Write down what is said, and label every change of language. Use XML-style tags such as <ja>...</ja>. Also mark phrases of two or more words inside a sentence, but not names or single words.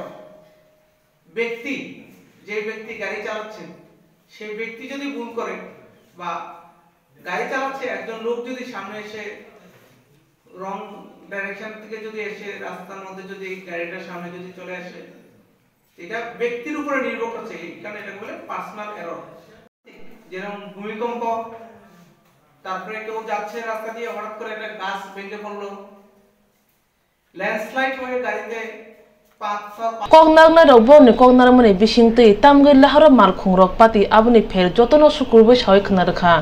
<bn>ব্যক্তি, যে ব্যক্তি গাড়ি চালাচ্ছে সেই ব্যক্তি যদি ভুল করে, বা গাড়ি চালাচ্ছে একজন লোক যদি সামনে এসে</bn> <en>wrong direction</en> <bn>থেকে যদি এসে রাস্তার মধ্যে যদি গাড়িটার সামনে যদি চলে আসে, এটা ব্যক্তির উপরে নির্ভর করছে, কারণ এটা বলে</bn> <en>personal error.</en> <bn>যেরকম ভূমিকম্প, তারপরে কেউ যাচ্ছে রাস্তা দিয়ে হঠাৎ করে একটা গাছ ভেঙে পড়লো, ল্যান্ডস্লাইড হয়ে গাড়িতে</bn> <trp>Koknagna roboni koknarmani bisingtui tamgui laharo malkhung rok pati aboni pher jotono sukurbai sawai khna rakha</trp>